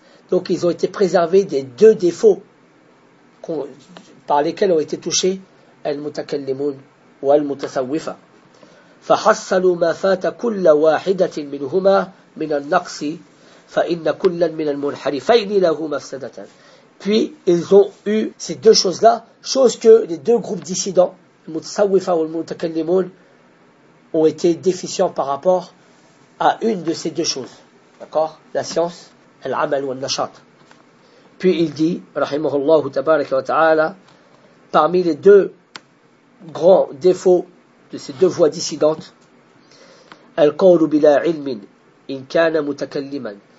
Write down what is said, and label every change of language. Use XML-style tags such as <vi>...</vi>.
<fr>Donc ils ont été préservés des deux défauts par lesquels ont été touchés al-mutakallimun ou al-mutasawwifa.</fr> <ar>فحصلوا ما فات كل واحدة منهما من النقص فإن كلا من المنحرفين له مفسدة.</ar> <fr>Puis ils ont eu ces deux choses-là, chose que les deux groupes dissidents, le Mutsawifa ou le Mutakallimun, ont été déficients par rapport à une de ces deux choses. D'accord ? La science, l'amal ou l'nashat. Puis il dit,</fr> <ar>Rahimahullah Tabarak wa Ta'ala,</ar> <fr>parmi les deux grands défauts de ces deux voix dissidentes,</fr> <ar>al-qawlu bila ilmin in kana mutakalliman.</ar>